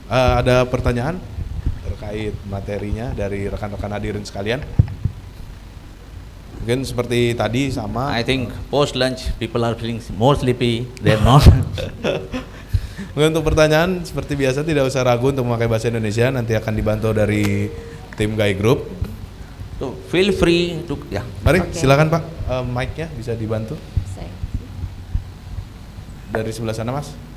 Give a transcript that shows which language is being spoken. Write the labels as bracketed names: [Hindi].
[Indonesian] Ada pertanyaan terkait materinya dari rekan-rekan hadirin sekalian? Mungkin seperti tadi sama. [English] I think post lunch people are feeling more sleepy. They are not. [Indonesian] Mungkin untuk pertanyaan seperti biasa tidak usah ragu untuk memakai bahasa Indonesia. Nanti akan dibantu dari tim Gai Group. [English] So feel free to [Indonesian] Mari silakan Pak, mic-nya bisa dibantu. Dari sebelah sana Mas.